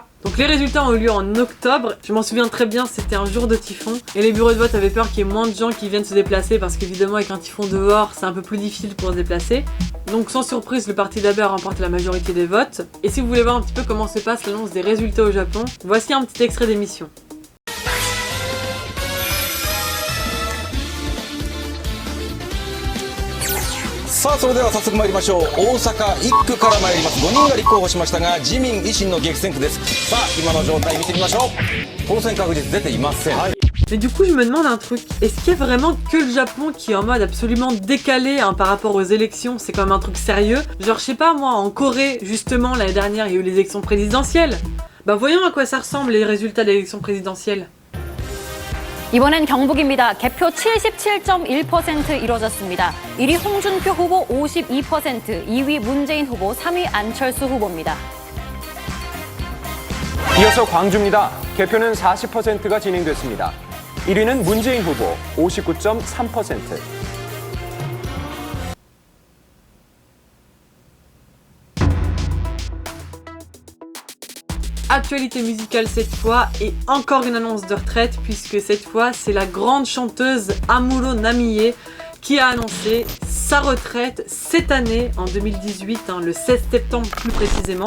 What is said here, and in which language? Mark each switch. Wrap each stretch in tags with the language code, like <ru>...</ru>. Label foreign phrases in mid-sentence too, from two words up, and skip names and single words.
<fr>Donc les résultats ont eu lieu en octobre, je m'en souviens très bien, c'était un jour de typhon et les bureaux de vote avaient peur qu'il y ait moins de gens qui viennent se déplacer parce qu'évidemment avec un typhon dehors c'est un peu plus difficile pour se déplacer. Donc sans surprise le parti d'Abe a remporté la majorité des votes. Et si vous voulez voir un petit peu comment se passe l'annonce des résultats au Japon, voici un petit extrait d'émission.</fr> <ja>さあそれでは早速参りましょう。大阪1区から参ります。5人が立候補しましたが自民維新の激戦区です。さあ今の状態見てみましょう。当選確実出ていません。</ja> <fr>Mais du coup je me demande un truc, est-ce qu'il y a vraiment que le Japon qui est en mode absolument décalé par rapport aux élections? C'est quand même un truc sérieux. Genre je sais pas moi, en Corée justement l'année dernière il y a eu les élections présidentielles. Bah voyons à quoi ça ressemble les résultats de l'élection présidentielle.</fr> <ko>이번엔 경북입니다. 개표 77.1% 이뤄졌습니다. 1위 홍준표 후보 52%, 2위 문재인 후보, 3위 안철수 후보입니다. 이어서 광주입니다. 개표는 40%가 진행됐습니다. 1위는 문재인 후보 59.3%.</ko> <fr>Actualité musicale cette fois et encore une annonce de retraite puisque cette fois c'est la grande chanteuse Amuro Namie qui a annoncé sa retraite cette année en 2018, le 16 septembre plus précisément.</fr>